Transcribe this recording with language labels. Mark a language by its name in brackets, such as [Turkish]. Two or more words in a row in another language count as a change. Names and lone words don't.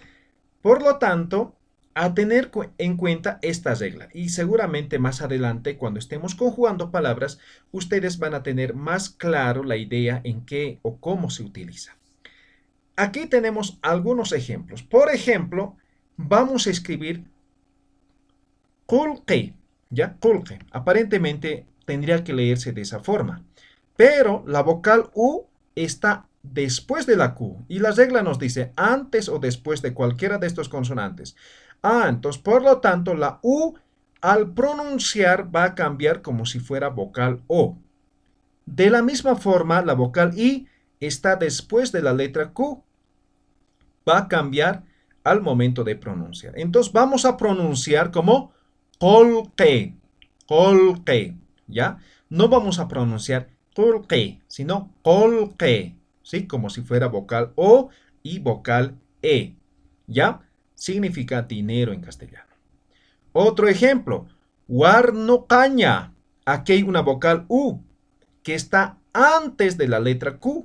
[Spanish] Por lo tanto, a tener en cuenta esta regla y seguramente más adelante cuando estemos conjugando palabras, ustedes van a tener más claro la idea en qué o cómo se utiliza. Aquí tenemos algunos ejemplos. Por ejemplo, vamos a escribir qulqi, ¿ya? Qulqi. Aparentemente tendría que leerse de esa forma, pero la vocal U está después de la Q y la regla nos dice antes o después de cualquiera de estos consonantes. Entonces, por lo tanto, la U al pronunciar va a cambiar como si fuera vocal O. De la misma forma, la vocal I está después de la letra Q. Va a cambiar al momento de pronunciar. Entonces, vamos a pronunciar como qulqi, qulqi, ¿ya? No vamos a pronunciar qulqi, sino qulqi, ¿sí? Como si fuera vocal O y vocal E. ¿Ya? Significa dinero en castellano. Otro ejemplo, caña. Aquí hay una vocal U que está antes de la letra Q.